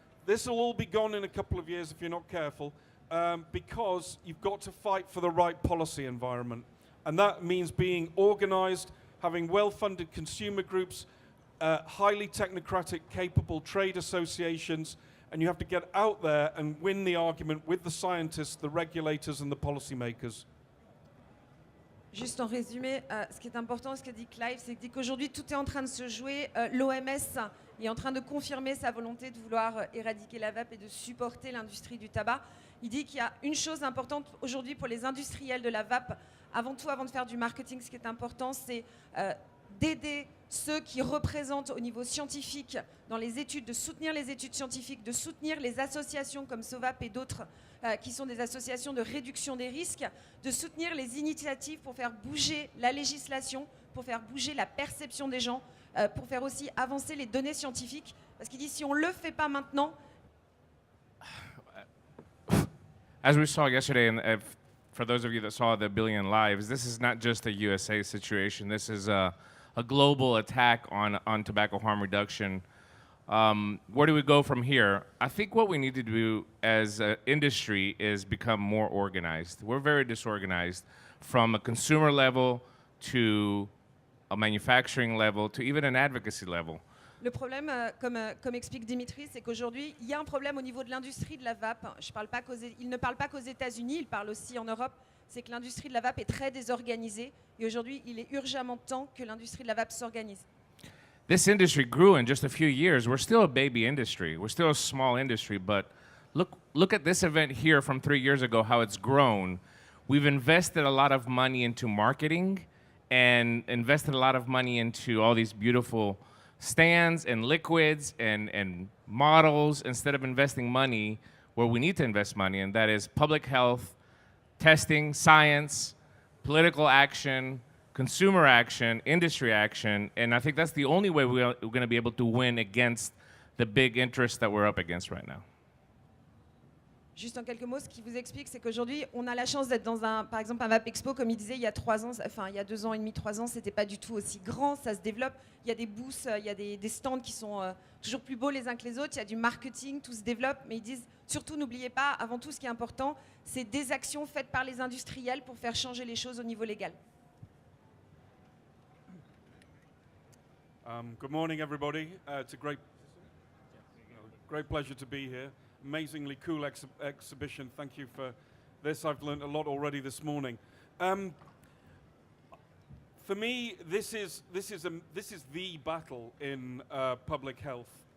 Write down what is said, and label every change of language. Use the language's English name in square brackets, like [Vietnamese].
[English] This will all be gone in a couple of years if you're not careful, because you've got to fight for the right policy environment. And that means being organized, having well-funded consumer groups, highly technocratic, capable trade associations, and you have to get out there and win the argument with the scientists, the regulators, and the policymakers. [French] Juste en résumé, ce qui est important, ce que dit Clive, c'est qu'il dit qu'aujourd'hui tout est en train de se jouer. L'OMS est en train de confirmer sa volonté de vouloir éradiquer la vape et de supporter l'industrie du tabac. Il dit qu'il y a une chose importante aujourd'hui pour les industriels de la vape, avant tout, avant de faire du marketing, ce qui est important, c'est d'aider ceux qui représentent au niveau scientifique dans les études, de soutenir les études scientifiques, de soutenir les associations comme SOVAPE et d'autres qui sont des associations de réduction des risques, de soutenir les initiatives pour faire bouger la législation, pour faire bouger la perception des gens, pour faire aussi avancer les données scientifiques. Parce qu'il dit si on ne le fait pas maintenant... [English] As we saw yesterday, and for those of you that saw the Billion Lives, this is not just a USA situation. This is a global attack on tobacco harm reduction. Where do we go from here? I think what we need to do as an industry is become more organized. We're very disorganized, from a consumer level to a manufacturing level to even an advocacy level. [French] Le problème, comme explique Dimitri, c'est qu'aujourd'hui, il y a un problème au niveau de l'industrie de la vape. Il ne parle pas qu'aux États-Unis, il parle aussi en Europe. C'est que l'industrie de la vape est très désorganisée. Et aujourd'hui, il est urgemment temps que l'industrie de la vape s'organise. [English] This industry grew in just a few years. We're still a baby industry. We're still a small industry, but look at this event here from 3 years ago, how it's grown. We've invested a lot of money into marketing and invested a lot of money into all these beautiful stands and liquids and models, instead of investing money where we need to invest money, and that is public health, testing, science, political action, consumer action, industry action, and I think that's the only way we're going to be able to win against the big interests that we're up against right now. [French] Juste en quelques mots, ce qui vous explique, c'est qu'aujourd'hui, on a la chance d'être dans par exemple, un Vapexpo, comme il disait, il y a 3 ans, enfin, il y a 2 ans et demi, 3 ans, c'était pas du tout aussi grand, ça se développe. Il y a des booths, il y a des stands qui sont toujours plus beaux les uns que les autres, il y a du marketing, tout se développe, mais ils disent, surtout, n'oubliez pas, avant tout, ce qui est important, c'est des actions faites par les industriels pour faire changer les choses au niveau légal. [English] Good morning, everybody. It's a great pleasure to be here. Amazingly cool exhibition. Thank you for this. I've learned a lot already this morning. For me, this is the battle in public health.